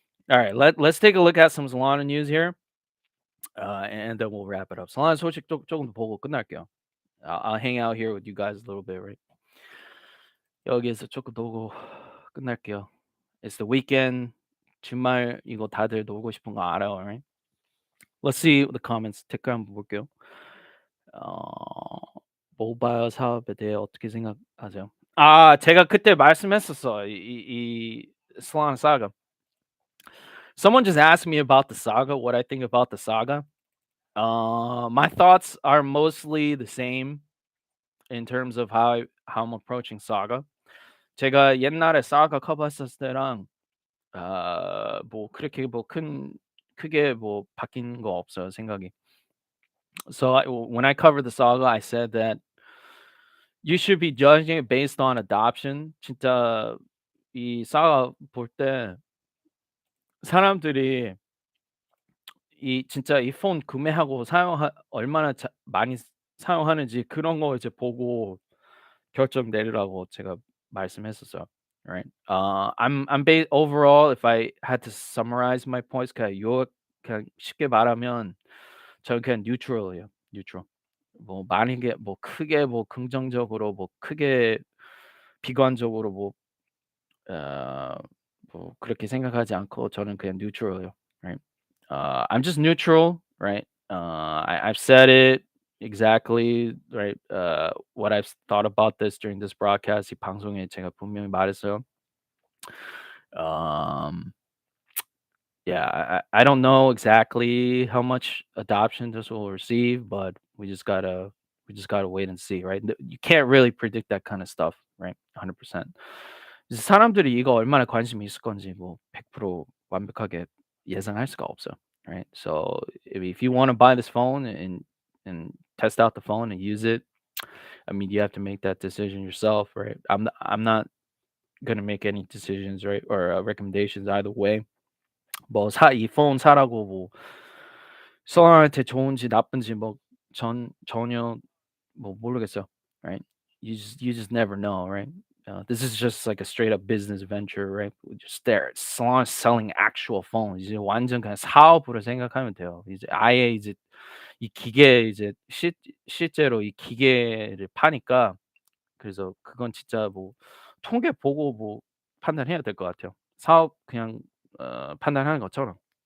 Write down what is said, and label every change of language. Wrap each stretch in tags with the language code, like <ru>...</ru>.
<en>All right, let's take a look at some Solana news here, and then we'll wrap it up.</en> <ko>Solana 소식 조금 더 보고 끝날게요.</ko> <en>I'll hang out here with you guys a little bit, right?</en> <ko>여기에서 조금 보고 끝날게요.</ko> <en>It's the weekend.</en> <ko>주말 이거 다들 놀고 싶은 거 알아요,</ko> <en>right? Let's see the comments.</en> <ko>댓글 한번 볼게요. 어, 모바일 사업에 대해 어떻게 생각하세요? 제가 그때 말씀했었어. 이 Solana saga.</ko> <en>Someone just asked me about the saga, what I think about the saga. My thoughts are mostly the same in terms of how I'm approaching saga.</en> <ko>제가 옛날에 saga 커버했었을 때랑 뭐 그렇게 뭐 크게 뭐 바뀐 거 없어요, 생각이.</ko> <en>So when I covered the saga, I said that you should be judging it based on adoption.</en> <ko>진짜 이 사가 볼 때 사람들이 이 진짜 이 폰 구매하고 사용하 얼마나 많이 사용하는지 그런 거 이제 보고 결정 내리라고 제가 말씀했었어요.</ko> <en>Right? Overall, if I had to summarize my points,</en> <ko>그냥 쉽게 말하면 저는 그냥 뉴트럴이에요. 뉴트럴. 뭐 만약에 뭐 크게 뭐 긍정적으로 뭐 크게 비관적으로 어 뭐 그렇게 생각하지 않고 저는 그냥 뉴트럴이에요.</ko> <en>Right? I'm just neutral, right? I've said it exactly, right? What I've thought about this during this broadcast.</en> <ko>이 방송에 제가 분명히 말했어요.</ko> <en>Um, yeah, I don't know exactly how much adoption this will receive, but we just gotta wait and see, right? You can't really predict that kind of stuff, right? 100%.</en> <ko>사람들이 이거 얼마나 관심이 있을 건지 뭐 100% 완벽하게 예상할 수가 없어요,</ko> <en>right? So if you want to buy this phone and test out the phone and use it, I mean, you have to make that decision yourself, right? I'm not gonna make any decisions, right, or recommendations either way.</en> <ko>뭐 이 폰 사라고 뭐 서로한테 좋은지 나쁜지 뭐 전혀 뭐 모르겠어요.</ko> <en>Right? You just never know, right? This is just like a straight up business venture, right? We just there. Salon selling actual phones.</en> <ko>이제 완전 그냥 사업으로 생각하면 돼요. 이제 아예 이제 이 기계 이제 실제로 이 기계를 파니까 그래서 그건 진짜 뭐 통계 보고 뭐 판단해야 될 것 같아요. 사업 그냥 판단하는 것처럼.</ko>